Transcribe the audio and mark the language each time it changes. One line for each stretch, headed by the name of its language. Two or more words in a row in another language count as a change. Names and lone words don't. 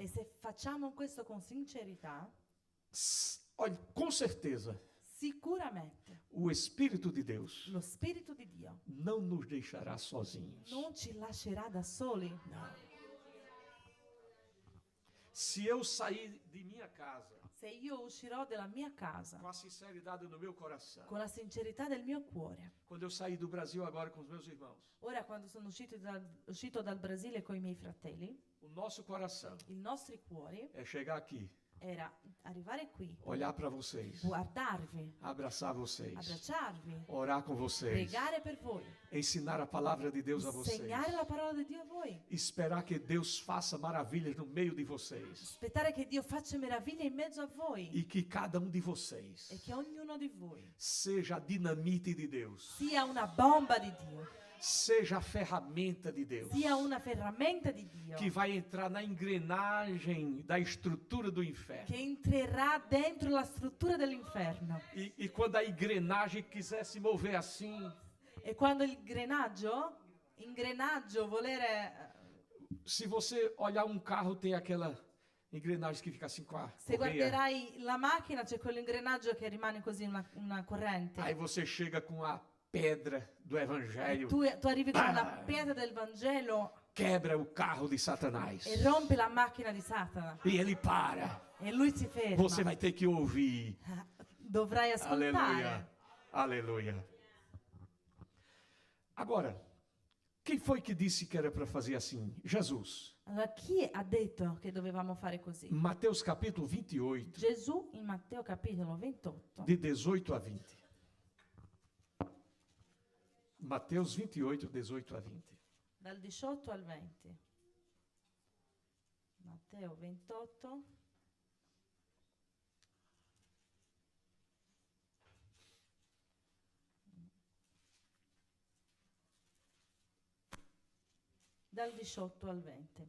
Italian: E se facciamo questo con sincerità,
Portuguese: olha, com certeza,
Italian: sicuramente
Portuguese: o Espírito de Deus
Italian: lo Spirito di Dio
Portuguese: não nos deixará sozinhos.
Italian: non ci lascerà da soli.
Portuguese: Se eu sair de minha casa
Italian: Se io uscirò dalla mia casa
Portuguese: com a sinceridade no meu coração,
Italian: con la sincerità del mio cuore,
Portuguese: quando eu sair do Brasil agora com os meus irmãos,
Italian: ora quando sono uscito dal Brasile con i miei fratelli,
Portuguese: o nosso coração
Italian: i nostri cuori
Portuguese: é chegar aqui
Italian: era arrivare qui,
Portuguese: olhar para vocês,
Italian: guardarvi,
Portuguese: abraçar vocês,
Italian: abbracciarvi,
Portuguese: orar com vocês,
Italian: pregare per voi,
Portuguese: ensinar a palavra de Deus a vocês,
Italian: insegnare la parola di Dio a voi,
Portuguese: esperar que Deus faça maravilhas no meio de vocês
Italian: aspettare che Dio faccia meraviglie in mezzo a voi
Portuguese: e que cada um de vocês
Italian: e che ognuno di voi
Portuguese: seja a dinamite de Deus,
Italian: sia una bomba di Dio,
Portuguese: seja a ferramenta de Deus,
Italian: sia una ferramenta di Dio
Portuguese: que vai entrar na engrenagem da estrutura do inferno.
Italian: che entrerà dentro la struttura dell'inferno.
Portuguese: E quando a engrenagem quiser se mover assim,
Italian: E quando il ingrenaggio volere,
Portuguese: se você olhar um carro, tem aquela engrenagem que fica assim com a
Italian: se
Portuguese: correia.
Italian: guarderai la macchina c'è quell'ingrenaggio che rimane così una corrente.
Portuguese: Aí você chega com a pedra do evangelho,
Italian: Tu arrivi con una pietra del Vangelo
Portuguese: quebra o carro di Satanás.
Italian: e rompi la macchina di Satana
Portuguese: E ele para.
Italian: e lui si ferma.
Portuguese: Você vai ter que ouvir.
Italian: Dovrai ascoltare.
Portuguese: Aleluia. Aleluia. Agora, quem foi que disse que era para fazer assim? Jesus.
Italian: Allora, chi ha detto che dovevamo fare così?
Portuguese: Mateus capítulo 28,
Italian: Gesù in Matteo capitolo 28,
Portuguese: de 18 a 20. Mateus 28, 18 a 20.
Italian: dal 18 al 20. Matteo 28. Dal 18 al 20.